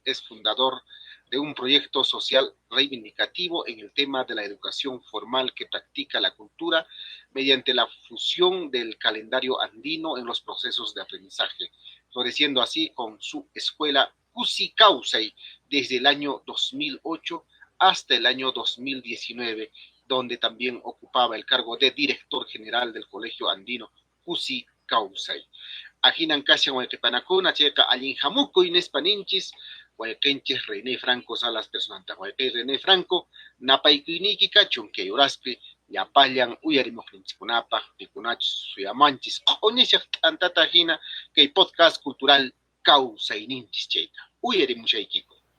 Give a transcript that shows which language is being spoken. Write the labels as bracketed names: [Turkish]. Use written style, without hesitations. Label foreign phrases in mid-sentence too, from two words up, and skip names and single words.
[Spanish] Es fundador de un proyecto social reivindicativo en el tema de la educación formal que practica la cultura mediante la fusión del calendario andino en los procesos de aprendizaje, floreciendo así con su escuela Cusi Causay desde el año 2008 hasta el año 2019, donde también ocupaba el cargo de director general del Colegio Andino Cusi Causay. [Quechua] Ajinan kashan wayqipanakuna chayqa allin hamukuy nispa ninchis, wayqinchis René Franco Salas personanta. Wayqi René Franco napaykuyninki kachun kay uraspi llapallan uyarimuqninchikkunapaq pikunachus suyamanchis q'uñishaq t'antata hina kay [Spanish] podcast cultural [Quechua] kawsayninchis chayta uyarimushaykiku.